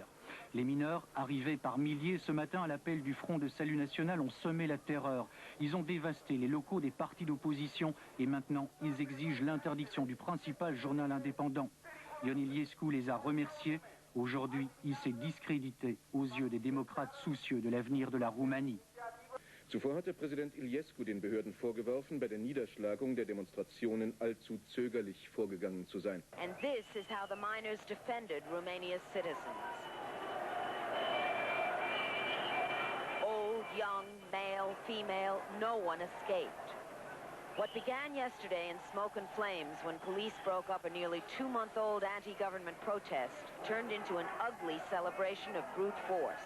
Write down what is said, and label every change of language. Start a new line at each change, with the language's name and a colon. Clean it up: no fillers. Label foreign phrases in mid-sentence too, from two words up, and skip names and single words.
French: Les mineurs, arrivés par milliers ce matin à l'appel du Front de Salut National, ont semé la terreur. Ils ont dévasté les locaux des partis d'opposition et maintenant, ils exigent l'interdiction du principal journal indépendant. Ion Iliescu les a remerciés. Aujourd'hui, il s'est discrédité aux yeux des démocrates soucieux de l'avenir de la Roumanie.
German: Zuvor hatte Präsident Iliescu den Behörden vorgeworfen, bei der Niederschlagung der Demonstrationen allzu zögerlich vorgegangen zu sein.
English: And this is how the miners defended Romania's citizens. Old, young, male, female, no one escaped. What began yesterday in smoke and flames when police broke up a nearly 2-month-old anti-government protest turned into an ugly celebration of brute force.